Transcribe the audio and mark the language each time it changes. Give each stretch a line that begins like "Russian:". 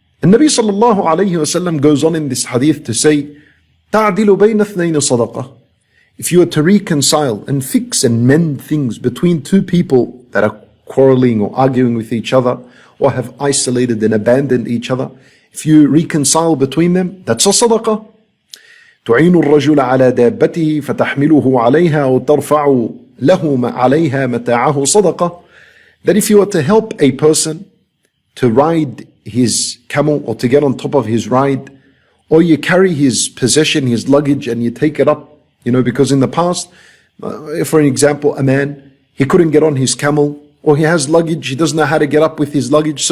English: And Nabi sallallahu alayhi wa sallam goes on in this hadith to say,
Arabic: تَعْدِلُ بَيْنَ اثْنَيْنِ صَدَقَةً.
English: If you are to reconcile and fix and mend things between two people that are quarreling or arguing with each other or have isolated and abandoned each other, if you reconcile between them, that's a sadaqah.
Arabic: تعين الرجل على دابته فتحمله عليها وترفع له عليها متاعه صدقة.
English: That if you were to help a person to ride his camel or to get on top of his ride, or you carry his possession, his luggage, and you take it up, because in the past, for an example, a man, he couldn't get on his camel, or he has luggage, he doesn't know how to get up with his luggage.